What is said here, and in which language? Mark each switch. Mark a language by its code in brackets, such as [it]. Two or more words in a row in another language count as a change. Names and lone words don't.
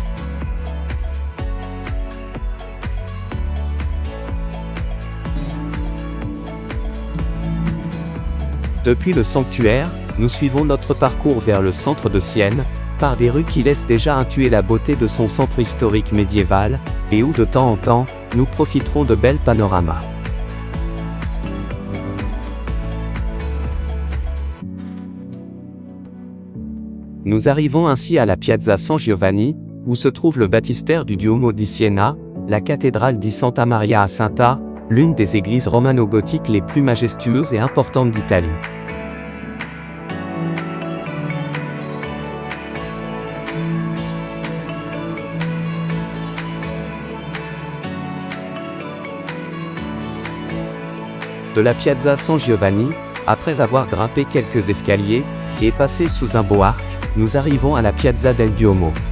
[fr] Depuis le sanctuaire, nous suivons notre parcours vers le centre de Sienne, par des rues qui laissent déjà intuer la beauté de son centre historique médiéval, et où de temps en temps, nous profiterons de belles panoramas. Nous arrivons ainsi à la Piazza San Giovanni, où se trouve le baptistère du Duomo di Siena, la cathédrale di Santa Maria Assunta, l'une des églises romano-gothiques les plus majestueuses et importantes d'Italie. De la Piazza San Giovanni, après avoir grimpé quelques escaliers, et passé sous un beau arc, nous arrivons à la Piazza del Duomo.